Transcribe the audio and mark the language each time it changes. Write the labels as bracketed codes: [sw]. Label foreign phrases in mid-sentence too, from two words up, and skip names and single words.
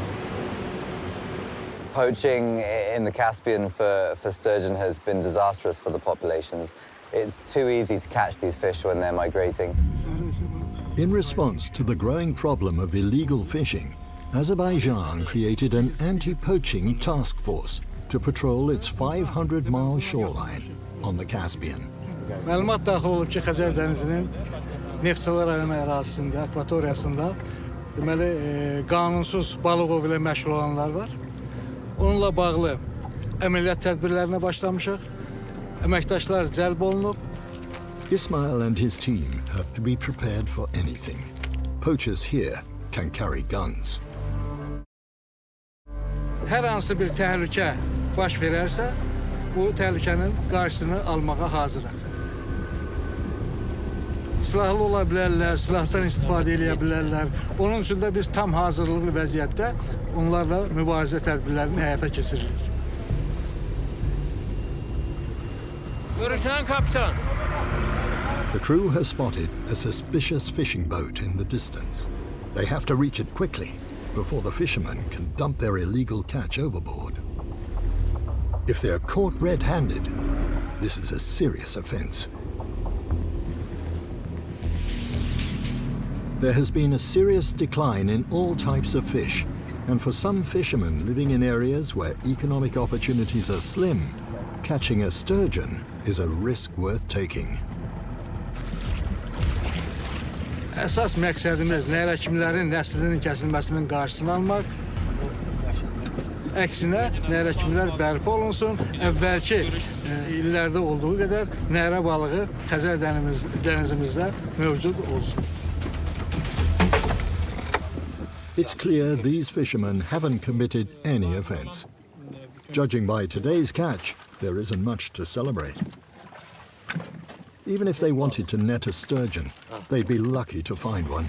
[en] Poaching in the Caspian for sturgeon has been disastrous for the populations. It's too easy to catch these fish when they're migrating. In response to the growing problem of illegal fishing, Azerbaijan created an anti-poaching task force to patrol its 500-mile shoreline on the Caspian. [az] Məlumat daxil olub ki, Xəzər dənizinin Neftçala rayonu ərazisində, akvatoriyasında deməli qanunsuz balıq ovu ilə məşğul olanlar var. Onunla bağlı əməliyyat tədbirlərinə başlamışıq. Əməkdaşlar cəlb olunub. [en] Ismail and his team have to be prepared for anything. Poachers here can carry guns. [az] Hər hansı bir təhlükə baş verərsə, bu təhlükənin qarşısını almağa hazırıq. Silahlı ola bilərlər, silahdan istifadə edə bilərlər. Onun üçün də biz tam hazırlıqlı vəziyyətdə onlarla mübarizə tədbirlərini həyata keçiririk. Görüşən kapitan. [en] The crew has spotted a suspicious fishing boat in the distance. They have to reach it quickly before the fishermen can dump their illegal catch overboard. If they're caught red-handed, this is a serious offense. there has been a serious decline in all types of fish, and for some fishermen living in areas where economic opportunities are slim, catching a sturgeon is a risk worth taking. [az] Əsas məqsədimiz nəhər həkimlərin nəslinin kəsilməsinin qarşısını almaq. Əksinə, nəhər həkimlər bərpa olunsun, əvvəlki illərdə olduğu qədər nəhər balığı Xəzər dənizimizdə mövcud olsun. [en] It's clear these fishermen haven't committed any offense. Judging by today's catch, there isn't much to celebrate. Even if they wanted to net a sturgeon, they'd be lucky to find one.